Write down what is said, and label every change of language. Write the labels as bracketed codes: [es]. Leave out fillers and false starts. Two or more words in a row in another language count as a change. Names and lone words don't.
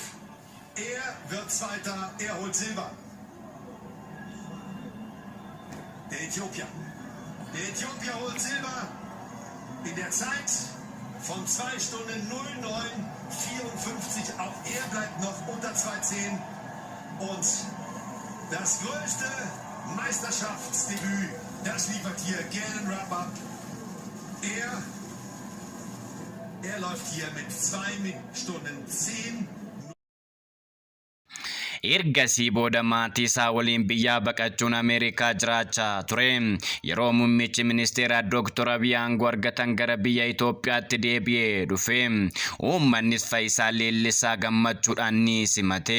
[de] Er wird Zweiter, er holt Silber. Der Äthiopier holt Silber in der Zeit von 2 Stunden 09:54, auch er bleibt noch unter 2:10. Und das größte Meisterschaftsdebüt, das liefert hier Galen Rupp. Er läuft hier mit 2 Stunden 10. [om] Ergasii booda maatii isaa waliin biyyaa baqachuun Ameerikaa jiraachaa ture. Yeroo muummichi ministeera Dr. Abiy aangoo argatan gara biyya Itoophiyaatti deebi'ee dhufe. Uummannis Faayisaa Leellisaa gammachuudhaan ni simate.